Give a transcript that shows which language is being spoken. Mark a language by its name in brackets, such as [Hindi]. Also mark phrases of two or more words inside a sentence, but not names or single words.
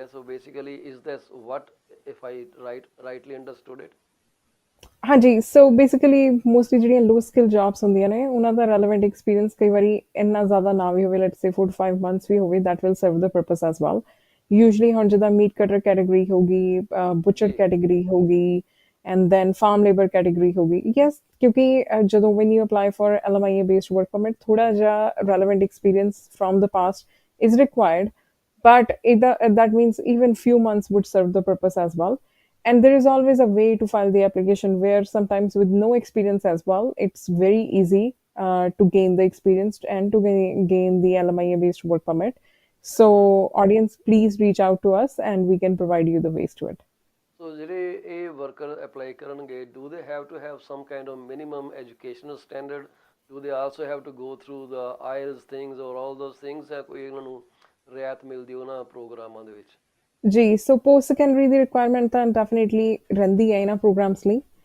[English] so basically is this what if I rightly understood it? [Punjabi] ਹਾਂਜੀ, [English] so basically mostly [Punjabi] ਜਿਹੜੀਆਂ [English] low skill jobs [Punjabi] ਹੁੰਦੀਆਂ ਨੇ, ਉਹਨਾਂ ਦਾ [English] relevant experience [Punjabi] ਕਈ ਵਾਰੀ ਇੰਨਾ ਜ਼ਿਆਦਾ ਨਾ ਵੀ ਹੋਵੇ, [English] let's say 4 to 5 months [Punjabi] ਵੀ ਹੋਵੇ, [English] that will serve the purpose as well. [Punjabi] ਯੂਜੂਅਲੀ ਹੁਣ ਜਿੱਦਾਂ [English] meat cutter category [Punjabi] ਹੋ ਗਈ, [English] butcher category [Punjabi] ਹੋ ਗਈ, [English] and then farm labor category hogi. Yes, [Punjabi] ਕਿਉਂਕਿ ਜਦੋਂ [English] when you apply for LMIA based work permit, [Punjabi] ਥੋੜ੍ਹਾ ਜਾ [English] relevant experience from the past is required, but that means even few months would serve the purpose as well. And there is always a way to file the application where sometimes with no experience as well, it's very easy to gain the experience and to gain the LMIA based work permit. So audience, please reach out to us and we can provide you the ways to it. ਸੋ [Punjabi] ਜਿਹੜੇ ਇਹ ਵਰਕਰ ਅਪਲਾਈ ਕਰਨਗੇ, [English] do they have to have some kind of minimum educational standard? do they also have to go through the IELTS things or all those things? [Punjabi] ਹੈ ਕੋਈ ਇਹਨਾਂ ਨੂੰ ਰਿਆਇਤ ਮਿਲਦੀ ਉਹਨਾਂ ਪ੍ਰੋਗਰਾਮਾਂ ਦੇ ਵਿੱਚ? ਜੀ, ਸੋ [English] post secondary [Punjabi] ਦੀ ਰਿਕੁਆਇਰਮੈਂਟ ਤਾਂ ਡੈਫੀਨੇਟਲੀ ਰਹਿੰਦੀ ਹੈ ਇਹਨਾਂ ਪ੍ਰੋਗਰਾਮਸ ਲਈ।